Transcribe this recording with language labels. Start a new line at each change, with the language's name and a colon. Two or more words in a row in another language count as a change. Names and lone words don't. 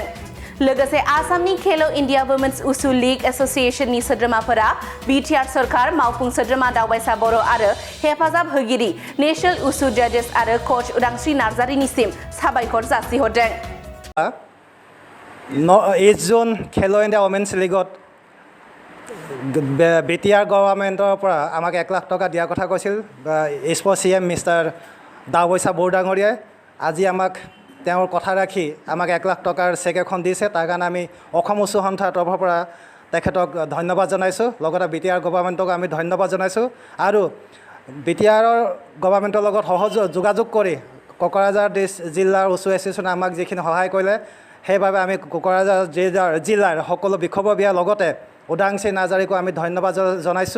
Bodo: लोगोसे आसामनि खेलो इन्डिया वुमेन्स उसु लीग एसोसिएशननि सोद्रोमाफोरा बिटिआर सरकार मावफुं सोद्रोमा दावबायसा बर' आरो हेफाजाब होगिरि
English: National Wushu Judges
Bodo: आरो कोच उदांस्रि नार्जारिनिसिम साबायखर जासिहरदों।
Assamese: 8 জুন খেলো ইণ্ডিয়া ৱুমেন্স লীগত বিটিআৰ গভৰ্নমেণ্টৰ পৰা আমাক 1 লাখ টকা দিয়াৰ কথা কৈছিল স্প'ৰ্টছ CM মিষ্টাৰ দাৱৈছা বৰডাঙৰীয়াই। আজি আমাক তেওঁৰ কথা ৰাখি আমাক 1 লাখ টকাৰ চেক এখন দিছে। তাৰ কাৰণে আমি অসম উচ্চ সন্থাৰ তৰফৰ পৰা তেখেতক ধন্যবাদ জনাইছোঁ। লগতে বিটিআৰ গভৰ্নমেণ্টক আমি ধন্যবাদ জনাইছোঁ আৰু বিটিআৰৰ গভৰ্নমেণ্টৰ লগত যোগাযোগ কৰি কোকৰাঝাৰ জিলাৰ উচ্চ এছ'চিয়েশ্যনে আমাক যিখিনি সহায় কৰিলে সেইবাবে আমি কোকৰাঝাৰ জিলাৰ সকলো বিক্ষোভৰ লগতে উদাংশী নাৰ্জাৰীকো আমি ধন্যবাদ জনাইছোঁ।